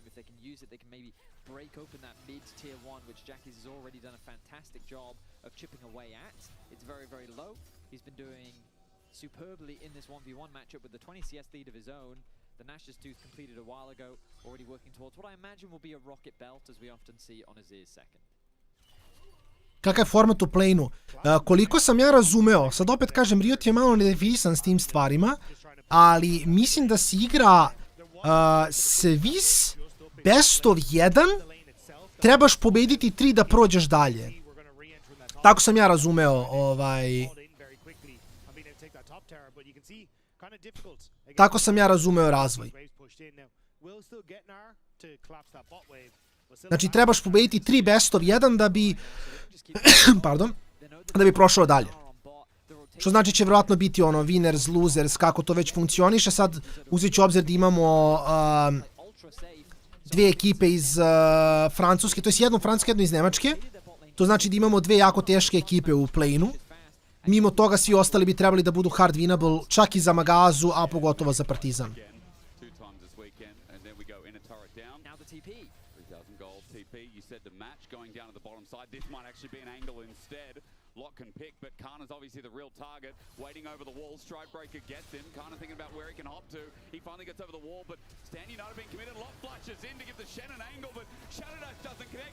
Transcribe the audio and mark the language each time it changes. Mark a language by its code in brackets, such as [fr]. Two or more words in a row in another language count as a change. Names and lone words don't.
[en] If they can use it, they can maybe break open that mid-tier 1, which Jackies has already done a fantastic job of chipping away at. It's very, very low. He's been doing superbly in this 1v1 matchup with the 20 CS lead of his own. The Nash's Tooth completed a while ago, already working towards what I imagine will be a rocket belt, as we often see on Azir's second. [sr] Kakav je format u plane-u? Koliko sam ja razumeo, sad opet kažem, Riot je malo nedefinisan s tim stvarima, ali mislim da se igra [en] Swiss best of 1, [sr] trebaš pobediti 3 da prođeš dalje. Tako sam ja razumeo, tako sam ja razumeo razvoj. Znači, trebaš pobediti 3 [en] best of 1 [sr] da bi pardon, da bi prošao dalje. Što znači će vjerojatno biti ono [en] winners, losers, [sr] kako to već funkcioniše. Sad uzet ću obzir da imamo dvije ekipe iz Francuske, to je jednu Francuske, jednu iz Nemačke. To znači da imamo dve jako teške ekipe u play-inu. Mimo toga svi ostali bi trebali da budu [en] hard winnable, [sr] čak i za Magazu, a pogotovo za Partizan. [en] Lock can pick, but Khan is obviously the real target. Waiting over the wall, Stride Breaker gets him. Khan thinking about where he can hop to. He finally gets over the wall, but Stan United being committed. Lock flashes in to give the Shen an angle, but Shadow Dash doesn't connect.